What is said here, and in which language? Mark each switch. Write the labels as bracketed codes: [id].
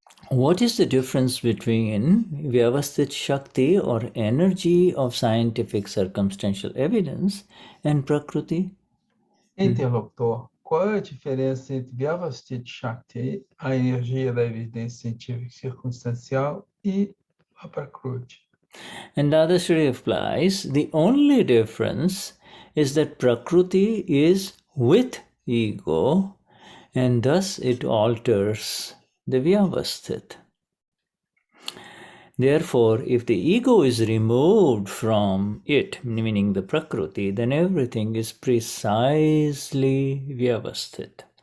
[en] What is the difference between Vyavasthit Shakti or energy of scientific circumstantial evidence and Prakriti? [pt] Interlocutor, qual é a diferença entre Vyavasthit Shakti, a energia da evidência científica circunstancial, e a Prakruti? [en] And Dadashri replies, the only difference is that Prakriti is with ego, and thus it alters the Vyavasthit. Therefore, if the ego is removed from it, meaning the Prakriti, then everything is precisely Vyavasthit.